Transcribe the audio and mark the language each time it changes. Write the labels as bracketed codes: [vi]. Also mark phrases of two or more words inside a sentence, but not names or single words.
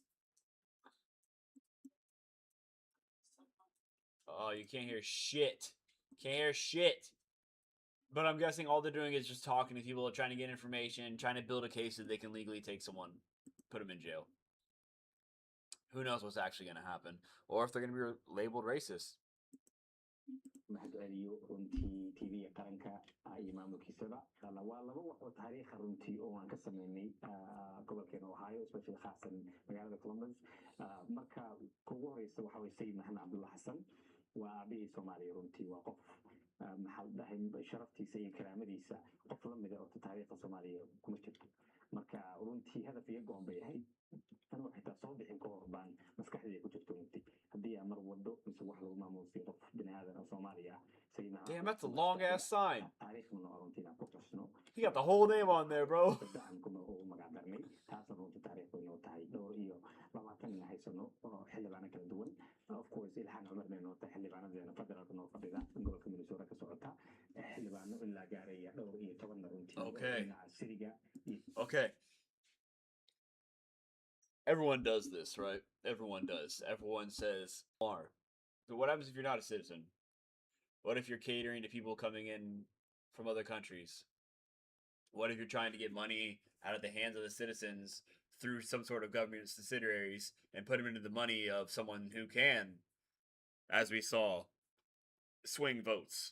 [en] Oh, you can't hear shit. Can't hear shit. But I'm guessing all they're doing is just talking to people, trying to get information, trying to build a case that they can legally take someone, put them in jail. Who knows what's actually going to happen, or if they're going to be labeled racist. [so] mahad celiyo runtii tv qaranka iyo maamulkiisaba waa laba wax oo taariikha runtii oo aan ka sameynay gobolkeena ohio especially khaasan magaalada columbus marka ugu horeysa waxa way sayid maxamed cabdulla xasan waa aabihii soomaaliya runtii waa qof maxaa la dhahay sharaftiisa iyo karaamadiisa qof la mida oo taariikhda soomaaliya kuma jirto marka runtii hadaf iyo go'an bay ahayd anuu xitaa soo bixin ka hor baan maskaxdayda ku jirto runtii haddii aan mar wado mise wax lagu maamuusiyo qof bini aadan oo soomaaliya [en] Damn, that's a long ass sign. [so] taariikhna oo runtii aan ku xusno [en] You got the whole name on there, bro. [so] aan kuma ugu magac darnay taasna runtii taariikhdu inoo tahay dhowr iyo labaatan ina haysano oo xildhibaano kala duwan [en] of course [so] ilhaan cumarna inoo tahay xildhibaanadeena federaalka noo fadhida gobolka minnesota ka socota xildhibaano ilaa gaaraya dhowr iyo tobanna runtii dhinaca siriga [en] Okay. Everyone does this, right? Everyone does. Everyone says, "Are." But what happens if you're not a citizen? What if you're catering to people coming in from other countries? What if you're trying to get money out of the hands of the citizens through some sort of government subsidiaries and put them into the money of someone who can, as we saw, swing votes?